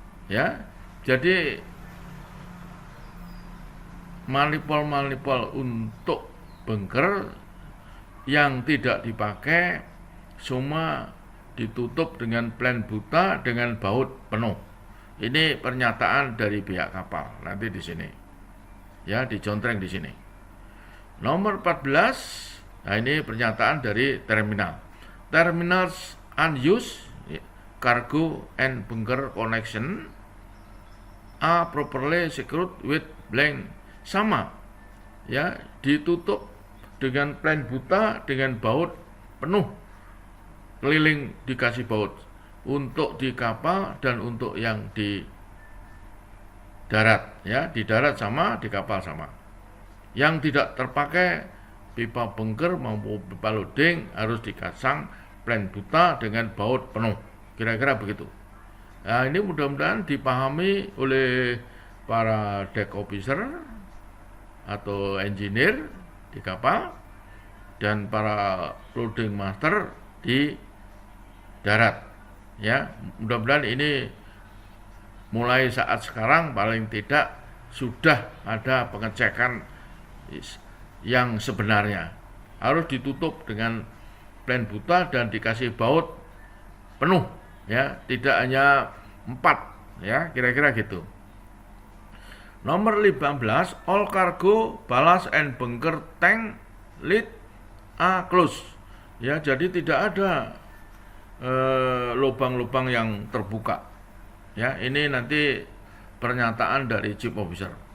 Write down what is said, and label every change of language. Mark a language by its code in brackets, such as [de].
[id] Ya, jadi manipul untuk bunker yang tidak dipakai semua ditutup dengan plan buta dengan baut penuh. Ini pernyataan dari pihak kapal. Nanti di sini. Ya, dicontreng di sini. Nomor 14. Nah, ini pernyataan dari terminal. [en] Terminals unused cargo and bunker connection are properly secured with blank. [id] Sama. Ya, ditutup dengan plan buta dengan baut penuh. Keliling dikasih baut untuk di kapal dan untuk yang di darat, ya, di darat sama, di kapal sama. Yang tidak terpakai pipa bunker maupun pipa loading harus dikasang plan buta dengan baut penuh. Kira-kira begitu. Nah, ini mudah-mudahan dipahami oleh para deck officer atau engineer di kapal dan para loading master di darat. Ya, mudah-mudahan ini mulai saat sekarang paling tidak sudah ada pengecekan yang sebenarnya. Harus ditutup dengan plan buta dan dikasih baut penuh, ya, tidak hanya 4, ya, kira-kira gitu. [en] Nomor 15, all cargo, ballast and bunker tank lid are closed. [id] Ya, jadi tidak ada lubang-lubang yang terbuka. Ya, ini nanti pernyataan dari chief officer.